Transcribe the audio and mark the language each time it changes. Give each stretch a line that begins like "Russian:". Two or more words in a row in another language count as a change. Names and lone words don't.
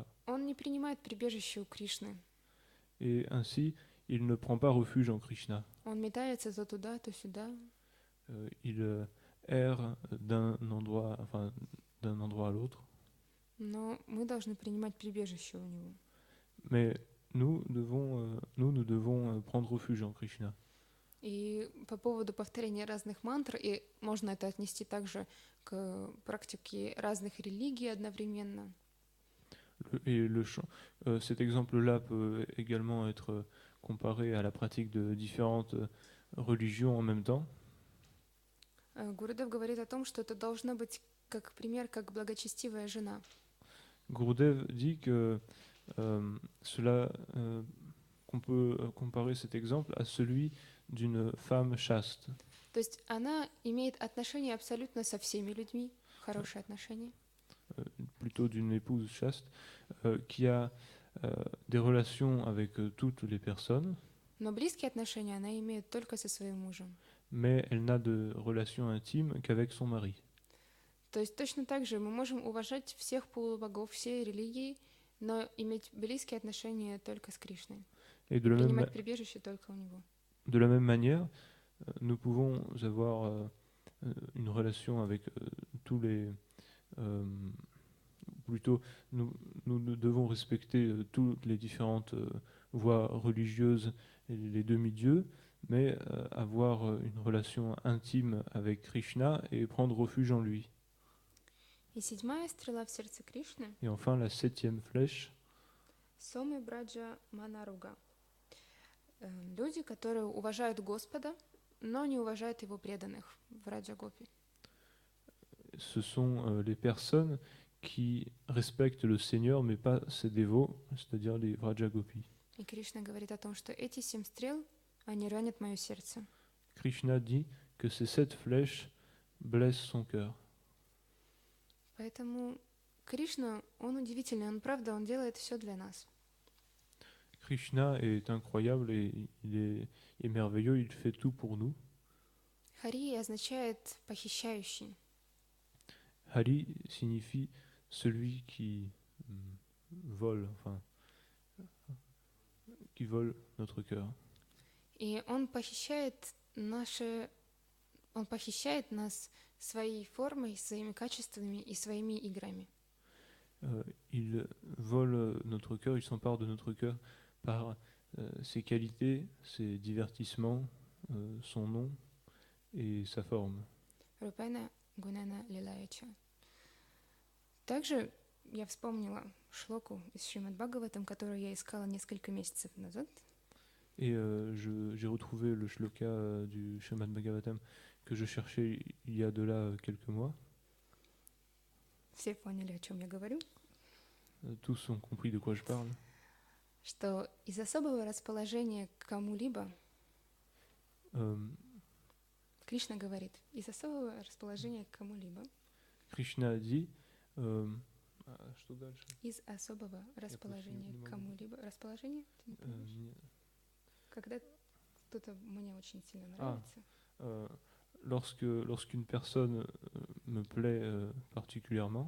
Russian: Он не принимает прибежище у Кришны.
French: Et ainsi, il ne prend pas refuge en Krishna.
Russian: Он метается то туда, то сюда.
French: Il erre d'un endroit à l'autre.
Russian: Но мы должны принимать прибежище у него.
French: Mais nous devons prendre refuge en Krishna.
Russian: И по поводу повторения разных мантр, и можно это отнести также к практике разных религий одновременно.
French: Et cet exemple-là peut également être comparé à la pratique de différentes religions en même temps.
Russian: Гурудев говорит о том, что это должно быть как пример, как благочестивая жена.
French: Gurudev dit que qu'on peut comparer cet exemple à celui d'une femme chaste.
Russian: То есть она имеет отношения абсолютно со всеми людьми, хорошие отношения.
French: Plutôt d'une épouse chaste qui a des relations avec toutes les personnes.
Russian: Но близкие отношения она имеет только со своим мужем.
French: Mais elle n'a de relations intimes qu'avec son mari.
Russian: То есть точно так же мы можем уважать всех полубогов, все религии, но иметь близкие отношения только с Кришной. Et принимать прибежище только у него.
French: De la même manière, nous pouvons avoir une relation avec tous les... plutôt, nous devons respecter toutes les différentes voies religieuses et les demi-dieux, mais avoir une relation intime avec Krishna et prendre refuge en lui.
Russian: И седьмая стрела в сердце Кришны.
French: Et enfin, la septième flèche. Соми Браджа Манаруга.
Russian: Люди, которые уважают Господа, но не уважают Его преданных в Раджа-гопи.
French: Ce sont les personnes qui respectent le Seigneur, mais pas ses dévots, c'est-à-dire les Vraja-gopis.
Russian: И Кришна говорит о том, что эти 7 стрел, они ранят мое сердце.
French: Krishna dit que ces 7 flèches blessent son cœur.
Russian: Поэтому Кришна, он удивительный, он правда, он делает все для нас.
French: Krishna est incroyable et il est merveilleux, il fait tout pour nous.
Russian: Хари означает похищающий.
French: Hari signifie celui qui vole, enfin, qui vole notre cœur.
Russian: И он похищает нас своей формой, своими качествами и своими играми.
French: Il vole notre cœur, il s'empare de notre cœur par ses qualités, ses divertissements, son nom et sa forme.
Sanskrit: रूपेण गुणेन लीलया च.
Russian: Также я вспомнила шлоку из Шримад Бхагаватам, которую я искала несколько месяцев назад.
French: Et j'ai retrouvé le shloka du Srimad Bhagavatam que je cherchais il y a de là quelques mois.
Russian: все поняли, о чем я говорю,
French: Tous ont compris de quoi je parle.
Russian: что из особого расположения к кому-либо, Euh, Кришна говорит, из особого расположения к кому-либо,
French: Krishna a dit,
Russian: что дальше? из особого расположения к кому-либо, расположение, ты не понимаешь? Когда кто-то мне очень сильно нравится,
French: Lorsqu'une personne me plaît particulièrement